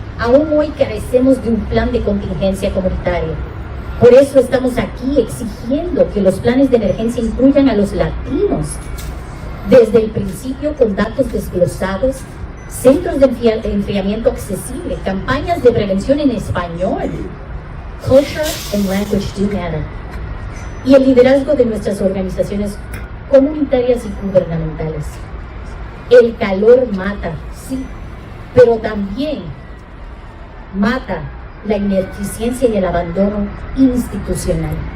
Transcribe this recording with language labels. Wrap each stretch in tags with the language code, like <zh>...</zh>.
<es>Aún hoy carecemos de un plan de contingencia comunitario. Por eso estamos aquí exigiendo que los planes de emergencia incluyan a los latinos desde el principio, con datos desglosados, centros de enfriamiento accesible, campañas de prevención en español.</es> <en>Culture and language do matter.</en> <es>Y el liderazgo de nuestras organizaciones comunitarias y gubernamentales. El calor mata, sí, pero también mata la ineficiencia y el abandono institucional.</es>